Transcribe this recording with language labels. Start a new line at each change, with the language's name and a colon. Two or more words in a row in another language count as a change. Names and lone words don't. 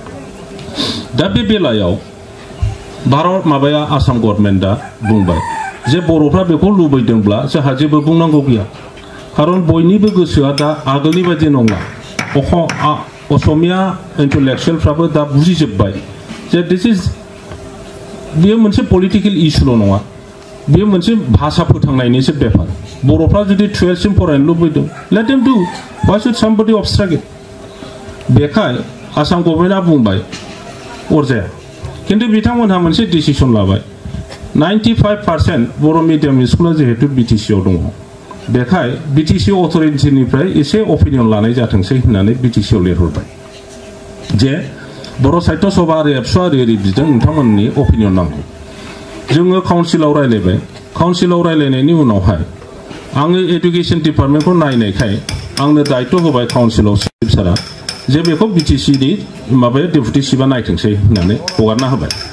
Bodo: दा बे बेलायाव भारत माबाया आसाम गभर्नमेन्टआ बुंबाय जे बर'फ्रा बेखौ लुबैदोंब्ला जोंहा जेबो बुंनांगौ गैया खारन बयनिबो गोसोआ दा आगोलनि बायदि नङा असमिया इन्टेलेक्चुयेलफ्राबो दा बुजिजोब्बाय जे
English: this is
Bodo: बेयो मोनसे
English: political issue'
Bodo: नङा बेयो मोनसे भाषा फोथांनायनिसो बेफार बर'फ्रा जुदि 12 सिम फरायनो लुबैदों
English: let them do why should somebody obstruct it
Bodo: बेखाय आसाम गभर्नमेन्टआ बुंबाय अरजाया किन्तु बिथांमोनहा मोनसे डिसिसन लाबाय 95% बर'
English: medium school
Bodo: जिहेतु बिटिसिआव दङ बेखाय बिटिसि अथरिटिनिफ्राय एसे अपिनियन लानाय जाथोंसै होननानै बिटिसिआव लिरहरबाय जे बर' साहित्य सभा आरो एबसुआ ओरै बिदों नोंथांमोननि अपिनियन नांगौ जोङो काउन्सिलाव रायलायबाय काउन्सिलाव रायलायनायनि उनावहाय आङो
English: education department
Bodo: नायनायखाय आंनो दायित्व होबाय काउन्सिलाव चिफ सारा जे बेखौ बिटिसिनि माबाया
English: deputy chief
Bodo: नायथोंसै होननानै हगारना होबाय